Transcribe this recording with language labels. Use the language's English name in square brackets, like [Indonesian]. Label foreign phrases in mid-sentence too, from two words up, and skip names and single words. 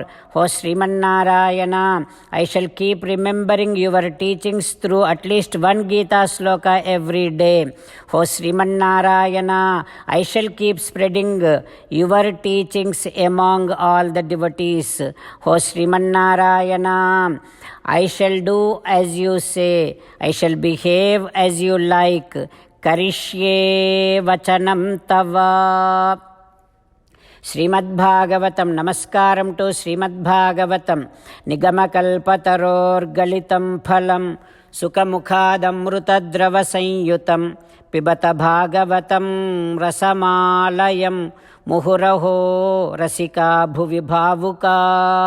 [English] O Srimannarayana, I shall keep remembering your teachings through at least one Gita sloka every day. O Srimannarayana, I shall keep spreading your teachings among all the devotees. O Srimannarayana, I shall do as you say. I shall behave as you like. [Sanskrit] Karishye vachanam tava. [Telugu] శ్రీమద్భాగవతం. నమస్కారం టు శ్రీమద్భాగవతం. [Sanskrit] నిగమకల్పతరోర్గలితం ఫలం సుఖముఖాదమృతద్రవ సంయుతం పిబత భాగవతం రసమాలయం ముహురహో రసికా భువి భావుకాః.